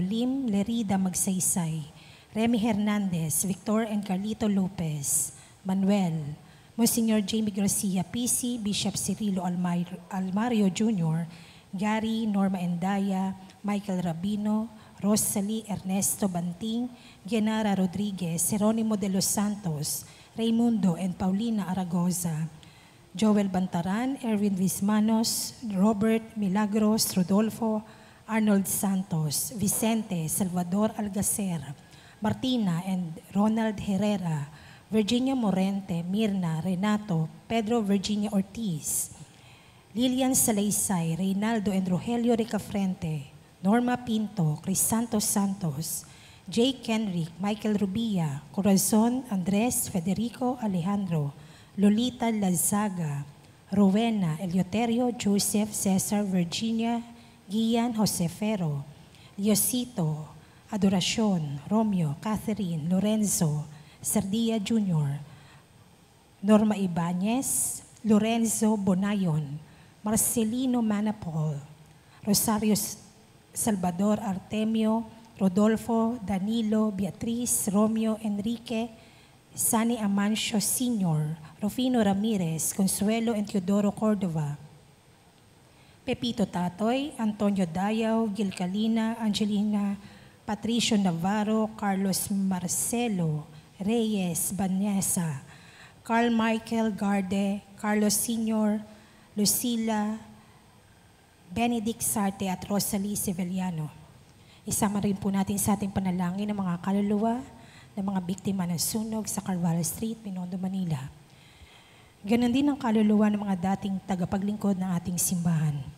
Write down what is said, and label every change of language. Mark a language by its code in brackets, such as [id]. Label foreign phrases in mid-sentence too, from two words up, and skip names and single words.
[tl] Lim, Lerida Magsaysay, Remy Hernandez, Victor and Carlito Lopez, Manuel, Monsignor Jamie Garcia PC, Bishop Cirilo Almario Jr., Gary, Norma Endaya, Michael Rabino, Rosalie Ernesto Banting, Genara Rodriguez, Jeronimo de los Santos, Raimundo and Paulina Aragoza, Joel Bantaran, Erwin Vismanos, Robert Milagros, Rodolfo, Arnold Santos, Vicente Salvador Algacer, Martina and Ronald Herrera, Virginia Morente, Mirna, Renato, Pedro Virginia Ortiz, Lilian Salaysay, Reynaldo and Rogelio Ricafrente, Norma Pinto, Crisanto Santos, Jake Henric, Michael Rubia, Corazon Andres, Federico Alejandro, Lolita Lazaga, Rowena, Eleuterio, Joseph, Cesar, Virginia, Gian, Josefero, Liosito, Adoracion, Romeo, Catherine, Lorenzo, Sardia Jr., Norma Ibanez, Lorenzo Bonayon, Marcelino Manapol, Rosario Salvador Artemio, Rodolfo, Danilo, Beatriz, Romeo, Enrique, Sani Amancio Sr., Rufino Ramirez, Consuelo and Teodoro Cordova, Pepito Tatoy, Antonio Dayaw, Gilcalina, Angelina, Patricio Navarro, Carlos Marcelo, Reyes, Vanessa, Carl Michael Garde, Carlos Sr., Lucila, Benedict Sarte at Rosalie Sevillano. Isama rin po natin sa ating panalangin ng mga kaluluwa ng mga biktima ng sunog sa Carvalho Street, Binondo, Manila. Ganon din ang kaluluwa ng mga dating tagapaglingkod ng ating simbahan.